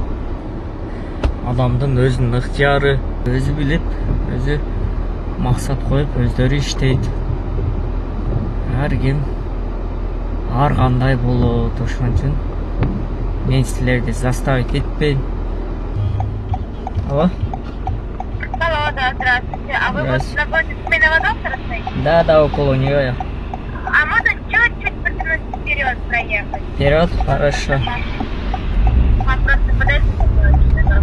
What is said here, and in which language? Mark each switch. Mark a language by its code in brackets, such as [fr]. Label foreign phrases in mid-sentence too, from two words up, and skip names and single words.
[ky] Адамдын өзүнүн ыктыяры, өзү билип, өзү максат коюп, өздөрү иштейт. Ар ким ар кандай болот, ошон үчүн мен силерди заставить этпейм. [ru] Алло? Алло, да, здравствуйте. А вы вот напротив сменного доктора стоите? Да, около нее я. А можно чуть-чуть вперед проехать? Вперед, хорошо. А просто подойдите, пожалуйста.